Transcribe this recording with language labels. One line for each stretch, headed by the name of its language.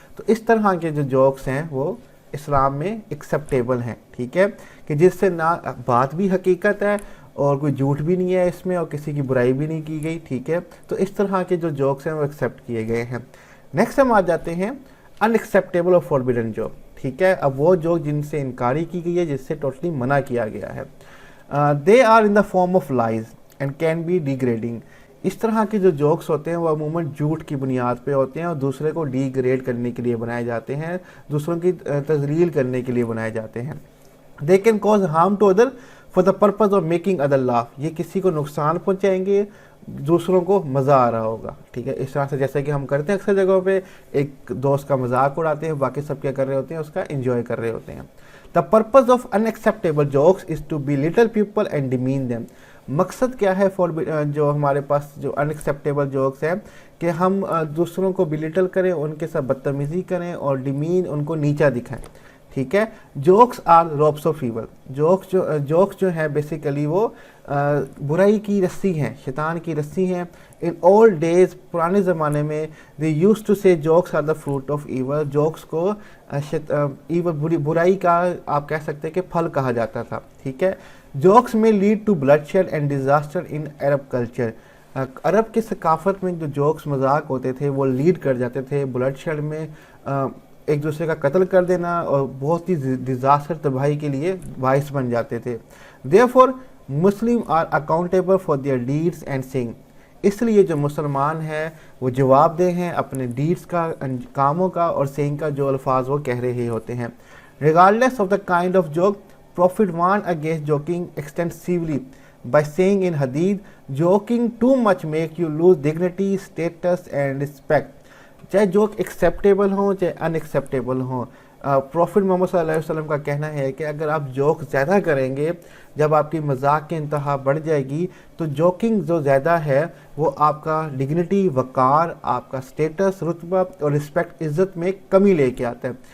Urdu: تو اس طرح کے جو جوکس ہیں وہ اسلام میں ایکسیپٹیبل ہیں, ٹھیک ہے, کہ جس سے نہ بات بھی حقیقت ہے اور کوئی جھوٹ بھی نہیں ہے اس میں اور کسی کی برائی بھی نہیں کی گئی, ٹھیک ہے. تو اس طرح کے جو جوکس ہیں وہ ایکسیپٹ کیے گئے ہیں. نیکسٹ ہم آ جاتے ہیں ان ایکسیپٹیبل اور فوربیڈن جوک, ٹھیک ہے. اب وہ جوک جن سے انکاری کی گئی ہے, جس سے ٹوٹلی منع کیا گیا ہے.
English: They are in the form of lies and can be degrading.
Urdu: اس طرح کے جو جوکس ہوتے ہیں وہ عموماً جھوٹ کی بنیاد پہ ہوتے ہیں اور دوسرے کو ڈیگریڈ کرنے کے لیے بنائے جاتے ہیں, دوسروں کی تذلیل کرنے کے لیے بنائے جاتے ہیں.
English: They can cause harm to other for the purpose of making other laugh.
Urdu: یہ کسی کو نقصان پہنچائیں گے, دوسروں کو مزہ آ رہا ہوگا, ٹھیک ہے. اس طرح سے جیسے کہ ہم کرتے ہیں اکثر جگہوں پہ, ایک دوست کا مذاق اڑاتے ہیں, باقی سب کیا کر رہے ہوتے ہیں, اس کا انجوائے کر رہے ہوتے ہیں.
English: The purpose of in acceptable jokes is to be little people and Damon them.
Urdu: مقصد کیا ہے جو ہمارے پاس جو ان ایکسیپٹیبل جوکس ہیں کہ ہم دوسروں کو بلیٹل کریں, ان کے ساتھ بدتمیزی کریں اور ڈیمین ان کو نیچا دکھائیں, ٹھیک ہے.
English: Jokes are ropes of evil.
Urdu: Jokes جو ہے بیسیکلی وہ برائی کی رسی ہیں, شیطان کی رسی ہیں.
English: in old days
Urdu: پرانے زمانے میں
English: They use to say jokes are the fruit of evil.
Urdu: Jokes کو ایول برائی کا آپ کہہ سکتے ہیں کہ پھل کہا جاتا تھا, ٹھیک ہے.
English: Jokes میں lead to bloodshed and disaster in Arab culture.
Urdu: عرب کی ثقافت میں جو جوکس مذاق ہوتے تھے وہ لیڈ کر جاتے تھے بلڈ شیڈ میں, ایک دوسرے کا قتل کر دینا اور بہت ہی ڈیزاسٹر تباہی کے لیے باعث بن جاتے تھے.
English: Therefore Muslim are accountable for their deeds and sins.
Urdu: اس لیے جو مسلمان ہیں وہ جواب دہ ہیں اپنے ڈیڈس کا, کاموں کا, اور سینگ کا جو الفاظ وہ کہہ رہے ہوتے ہیں.
English: Regardless of the kind of joke Prophet warned against joking extensively by saying in Hadith, joking too much make you lose dignity, status and respect.
Urdu: چاہے جوک ایکسیپٹیبل ہوں چاہے ان ایکسیپٹیبل ہوں, پروفٹ محمد صلی اللہ علیہ وسلم کا کہنا ہے کہ اگر آپ جوک زیادہ کریں گے, جب آپ کی مذاق کی انتہا بڑھ جائے گی تو جوکنگ جو زیادہ ہے وہ آپ کا ڈگنیٹی, وقار, آپ کا سٹیٹس, رتبہ اور رسپیکٹ, عزت میں کمی لے کے آتا ہے.